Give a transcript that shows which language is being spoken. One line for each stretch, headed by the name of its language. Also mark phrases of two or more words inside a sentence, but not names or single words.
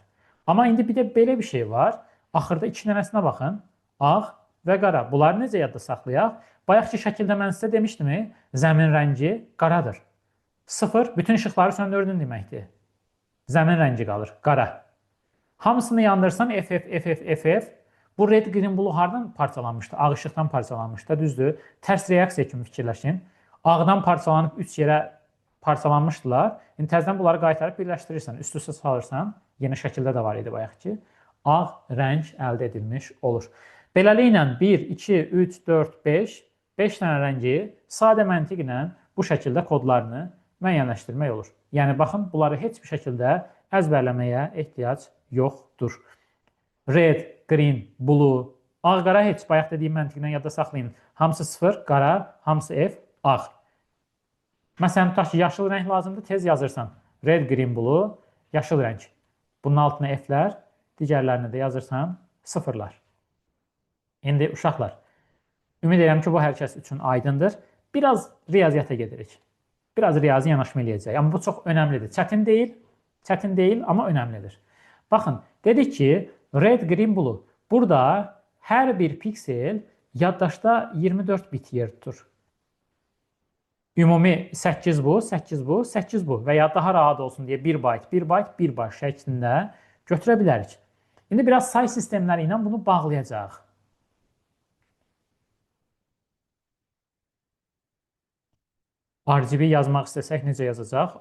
Azerbaijani: Amma indi bir də belə bir şey var. Axırda iki dənəsinə baxın. Ağ və qara. Bunları necə yadda saxlayaq? Bayaqki şəkildə mən sizə demişdim, zəmin rəngi qaradır. 0 bütün işıqları söndürdün deməkdir. Zəmin rəngi qalır, qara. Hamısını yandırsan FF. Bu
English: red, green, blue
Azerbaijani: hardan parçalanmışdı? Ağ işıqdan parçalanmışdı, düzdür. Tərs reaksiya kimi fikirləşin. Ağdan parçalanıb 3 yerə parçalanmışdılar. İndi təzədən bunları qaytarıb birləşdirirsən, üst-üstə salırsan. Yeni şəkildə də var idi bayaq ki. Ağ rəng əldə edilmiş olur. Beləliklə 1, 2, 3, 4, 5 dənə rəngi sadə məntiqlə bu şəkildə kodlarını müəyyənləşdirmək olur. Yəni, baxın, bunları heç bir şəkildə əzbərləməyə ehtiyac yoxdur.
English: Red, green, blue,
Azerbaijani: ağ, qara heç bayaq dediyim məntiqlə yadda saxlayın. Hamısı 0, qara, hamısı F, ağ. Məsələn, tutaq ki, yaşıl rəng lazımdır, tez yazırsan.
English: Red, green, blue,
Azerbaijani: yaşıl rəng. Bunun altına F-lər, digərlərini də yazırsan 0-lar. İndi uşaqlar, ümid edirəm ki, bu hər kəs üçün aydındır. Biraz riyaziyyata gedirik. Biraz riyazi yanaşma eləyəcək. Amma bu çox önəmlidir. Çətin deyil, amma önəmlidir. Baxın, dedik ki,
English: red, green, blue.
Azerbaijani: Burada hər bir piksel yaddaşda 24 bit yer tutur. Ümumi 8 bu, 8 bu, 8 bu və ya daha rahat olsun deyə 1 byte, 1 byte, 1 byte şəklində götürə bilərik. İndi biraz say sistemləri ilə bunu bağlayacaq. RGB yazmaq istəsək necə yazacaq?